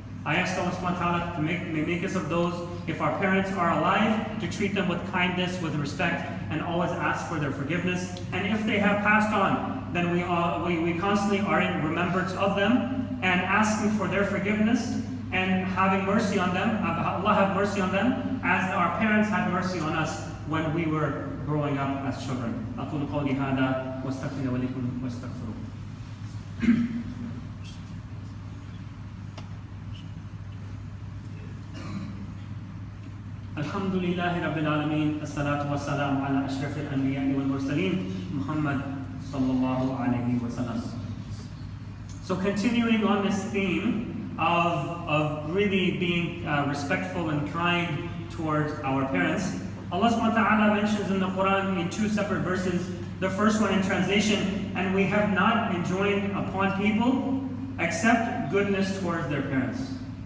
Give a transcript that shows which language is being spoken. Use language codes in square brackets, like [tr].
[en] I ask Allah subhanahu wa ta'ala to make us of those, if our parents are alive, to treat them with kindness, with respect, and always ask for their forgiveness. And if they have passed on, then we constantly are in remembrance of them and asking for their forgiveness and having mercy on them. Allah have mercy on them as our parents had mercy on us when we were growing up as children. [ar] أقول قولي هذا واستغفر لكم واستغفروه. الحمد لله رب العالمين الصلاة والسلام على أشرف الأنبياء والمرسلين محمد صلى الله عليه وسلم. [en] So continuing on this theme of really being respectful and kind towards our parents, Allah subhanahu wa ta'ala mentions in the Quran in two separate verses. The first one in translation, and we have not enjoined upon people except goodness towards their parents.